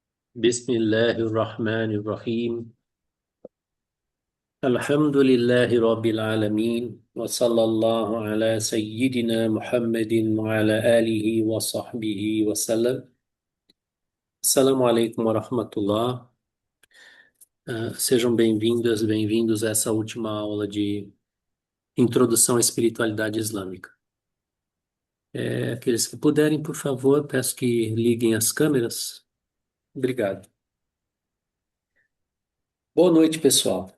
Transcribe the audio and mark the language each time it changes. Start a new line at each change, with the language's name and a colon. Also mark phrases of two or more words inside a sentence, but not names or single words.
Arabic: بسم الله الرحمن الرحيم. الحمد لله رب العالمين، وصلى الله على سيدنا محمد وعلى آله وصحبه وسلم. السلام عليكم ورحمة الله.
Portuguese: Sejam bem-vindas, bem-vindos a essa última aula de Introdução à Espiritualidade Islâmica. Aqueles que puderem, por favor, peço que liguem as câmeras. Obrigado. Boa noite, pessoal.